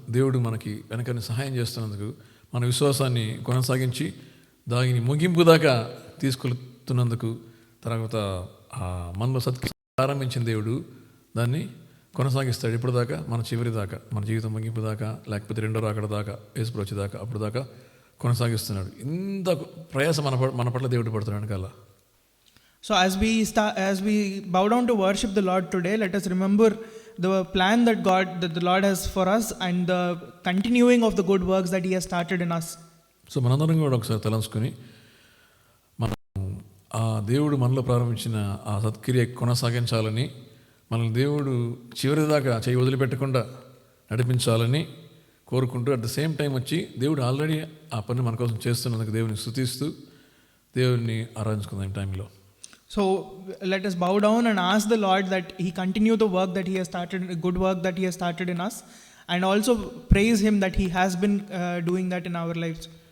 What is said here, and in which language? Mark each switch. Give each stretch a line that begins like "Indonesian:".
Telugu: దేవుడు మనకి వెనకని సహాయం చేస్తున్నందుకు, మన విశ్వాసాన్ని కొనసాగించి దానిని ముగింపు దాకా తీసుకెళ్తున్నందుకు, తర్వాత మనలో ప్రారంభించిన దేవుడు దాన్ని కొనసాగిస్తాడు ఇప్పుడు దాకా, మన చివరి దాకా, మన జీవితం ముగింపు దాకా, లేకపోతే రెండో రాకడ దాకా, యేసు వచ్చేదాకా, అప్పుడు దాకా కొనసాగిస్తున్నాడు. ఇంత ప్రయాసం మన పట్ల దేవుడు పడుతున్నాడు కదా.
English: So as we bow down to worship the Lord today, let us remember the plan that the Lord has for us, and the continuing of the good works that He has started in us.
Telugu: So మనందరం కూడా ఒకసారి తలంచుకొని మనం ఆ దేవుడు మనలో ప్రారంభించిన ఆ సత్క్రియ కొనసాగించాలని, మనల్ని దేవుడు చివరి దాకా చేయి వదిలిపెట్టకుండా నడిపించాలని కోరుకుంటూ,
English: at the same time
Telugu: వచ్చి దేవుడు ఆల్రెడీ ఆ పని మన కోసం చేస్తున్నందుకు దేవుని స్తుతిస్తూ దేవుడిని ఆరాధించుకుందాం ఈ టైంలో.
English: So let us bow down and ask the Lord that He continue the work that He has started, good work that He has started in us, and also praise Him that He has been doing that in our lives.